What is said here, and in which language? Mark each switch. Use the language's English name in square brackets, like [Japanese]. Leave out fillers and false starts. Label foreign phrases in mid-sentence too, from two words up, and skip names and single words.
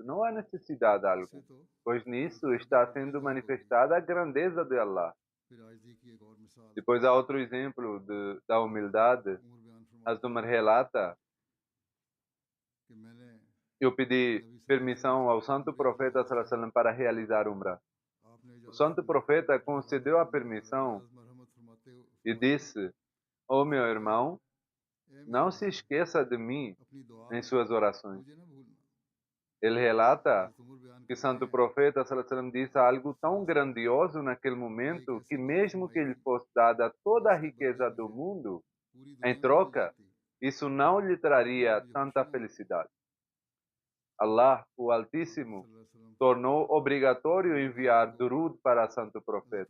[Portuguese] Não há necessidade alguma, pois nisso está sendo manifestada a grandeza de Allah. Depois há outro exemplo da humildade. Umar relata: eu pedi permissão ao santo profeta [Arabic] صلى الله عليه وسلم [Portuguese] para realizar Umrah. O santo profeta concedeu a permissão e disse: ó meu irmão, não se esqueça de mim em suas orações. Ele relata que o santo profeta [Arabic] صلى الله عليه وسلم [Portuguese] disse algo tão grandioso naquele momento que mesmo que lhe fosse dada toda a riqueza do mundo, em troca, isso não lhe traria tanta felicidade. Allah, o Altíssimo, tornou obrigatório enviar durud para o santo profeta.